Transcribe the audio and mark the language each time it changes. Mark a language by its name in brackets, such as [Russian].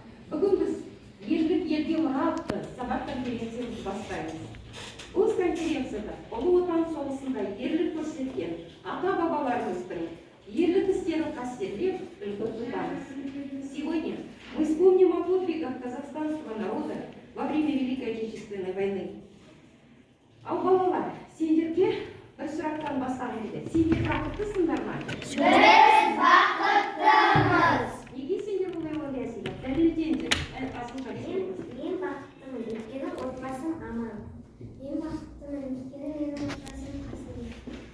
[Kazakh] Бүгін біз ерлік ерге мұра атты сабақ конференциямызды бастаймыз. Бұл конференцияда Ұлы Отан соғысында ерлік көрсеткен ата-бабаларымыздың ерлік істерін қастерлеп, үлгі тұтамыз. [Russian] Сегодня мы вспомним о подвигах казахстанского народа во время Великой Отечественной войны. [Kazakh] Ал балалар, сендерге бір сұрақтан бастағым келеді. Сендер бақыттысыңдар ма? Біз бақыттымыз. Неге сендер бұлай ойлайсыңдар? Дәлелдеңдер. Мен бақыттымын, өйткені отбасым аман. Мен бақыттымын, өйткені менің отбасым қасымда.